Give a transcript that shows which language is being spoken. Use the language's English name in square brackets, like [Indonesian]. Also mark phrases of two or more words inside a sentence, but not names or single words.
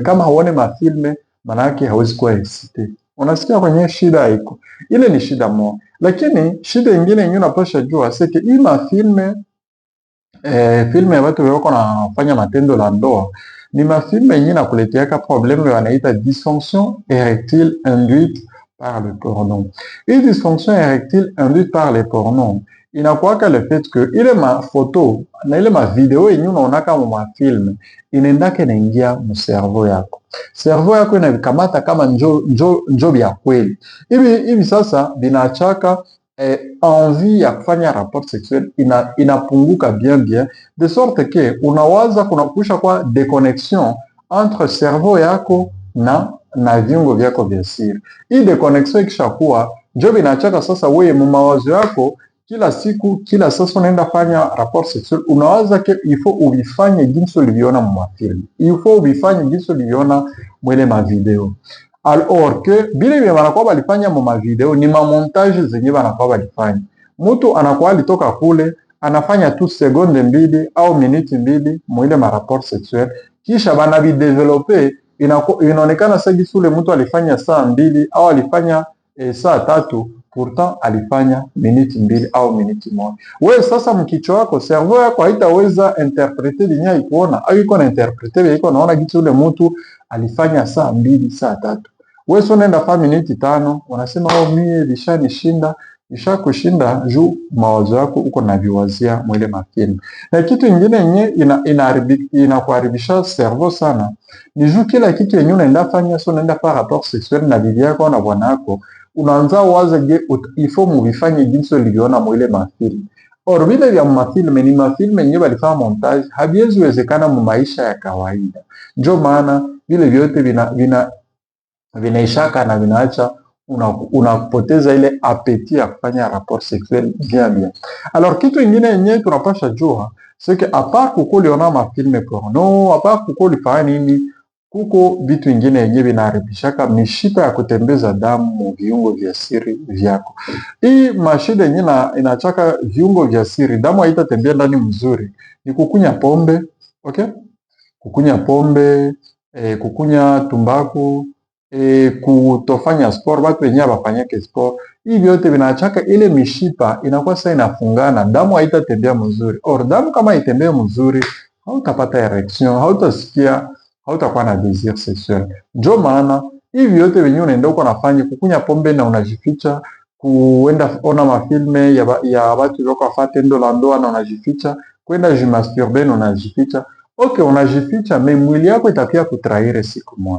[Swahili] Kama huone mafilme, manake hawezi kuwa excité. Unasikia kwenye shida iko. Ile ni shida moja. Lakini shida nyingine yenyewe unapasha jua seke hii mafilme filme ya watu wako nafanya matendo la ndoa ni mafilme yenyewe nakuleteaka problème wanaita [French] dysfonction érectile induite par le porno. [Swahili] Hii [French] dysfonction érectile induite par le porno [Swahili] inakuwaka [French] le fait que [Swahili] ile mafoto na ile mavideo yenyewe unaonaka mu mafilme inaendaka inaingia mu cerveau yako. Cerveau yako inavikamata kama njo vya kweli. Hivi sasa binachaka envie ya kufanya [French] rapport sexuel [Swahili] inapunguka [French] bien, de sorte que [Swahili] unawaza kunakusha kwa déconnexion entre cerveau yako na viungo vyako vya siri. Hii déconnexion ikishakuwa, njo binachaka sasa wewe mu mawazo yako kila siku, kila sasa unaenda fanya [French] rapport sexuel, [Swahili] unawaza ke ifo uvifanye jinsi uliviona mu mafilm, ifo uvifanye jinsi uliviona mwele mavideo. [French] Alors que [Swahili] bile vile wanakuwa balifanya mu mavideo ni mamontage zenye wanakuwa balifanya. Mtu anakuwa alitoka kule anafanya tu seconde 2 au minute 2 mwile ma [French] rapport sexuel, [Swahili] kisha banavidevelope, inaonekana sasa jinsi ule mtu alifanya saa 2 au alifanya saa 3, pourtant alifanya minute 2 au minute 1. Wewe sasa mkichwa wako, cerveau yako haitaweza interpreter dunia ikuona, au iko na interpreter iko naona jinsi ule mtu alifanya saa 2 saa 3. Wewe sio nenda fa minute 5, unasema mie lishakushinda juu mawazo yako uko na viwazia mwile mafilm. Na kitu kingine yenye inakuharibisha cerveau sana ni juu kila kitu yenye unaenda fanya, sio unaenda fa [French] rapport sexuel [Swahili] na bibi yako na bwana yako, unaanza waza je ifo muvifanye jinsi uliviona mwile mafilm. Or vile vya mafilme ni mafilme yenye walifanya montage, haviwezi wezekana mu maisha ya kawaida. Ndio maana vile vyote vinaishaka na vinaacha unapoteza ile appétit ya kufanya [French] rapport sexuel bien. [Swahili] Alors kitu ingine yenye tunapasha jua [French] c'est que à part [Swahili] kuko liona mafilme porno, [French] à part [Swahili] kuko lifanya nini, kuko vitu ingine yenye vinaharibishaka mishipa ya kutembeza damu mu viungo vya siri vyako. Hii mashida yenye inachaka viungo vya siri, damu haitatembea ndani mzuri, ni kukunya pombe, okay? Kukunya pombe, kukunya tumbaku, kutofanya sport, watu wenyewe bafanyake sport. Hivi vyote vinachaka ile mishipa inakuwa sasa inafungana, damu haitatembea mzuri. Or damu kama itembea mzuri, hautapata erection, hautasikia, hautakuwa na [French] désir sexuel. [Swahili] Ndio maana hivi vyote wenyewe unaenda uko nafanya, kukunya pombe na unajificha, kuenda ona mafilme ya watu wako afate tendo la ndoa na unajificha, kwenda jimasturbe na unajificha. Okay, unajificha, mais mwili yako itakia kutrahiri siku moja.